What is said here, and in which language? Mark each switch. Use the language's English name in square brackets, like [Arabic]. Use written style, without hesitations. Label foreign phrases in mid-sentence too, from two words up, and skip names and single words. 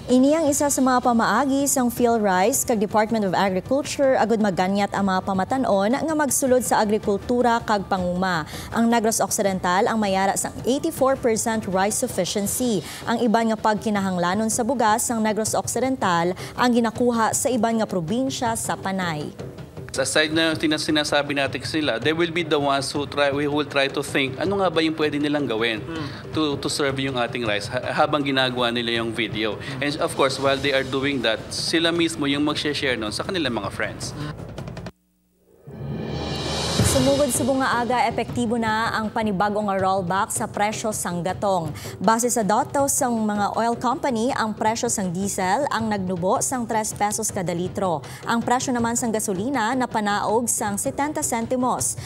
[Hiligaynon] Ini ang isa sa mga pamaagi sang PhilRise kag Department of Agriculture agud maganyat ang mga pamatanon nga magsulod sa agrikultura kag panguma. Ang Negros Occidental ang mayara sang 84% [English] rice sufficiency. [Hiligaynon] Ang iban nga pagkinahanglanon sa bugas sang Negros Occidental ang ginakuha sa iban nga probinsya sa Panay. [Filipino] Aside na sinasabi natin sila, [English] they will be the ones who will try to think [Filipino] ano nga ba yung pwede nilang gawin [English] to serve [Filipino] yung ating [English] rice [Filipino] habang ginagawa nila yung [English] video. And of course, while they are doing that, [Filipino] sila mismo yung mag-share nun sa kanilang mga friends. [Hiligaynon] Sumugod sa bunga aga, epektibo na ang panibagong rollback sa presyo sang gatong. Base sa datos ng mga [English] oil company, [Hiligaynon] ang presyo sang diesel ang nagnubo sang 3 pesos kada litro. Ang presyo naman sang gasolina napanaog sang 70 sentimos.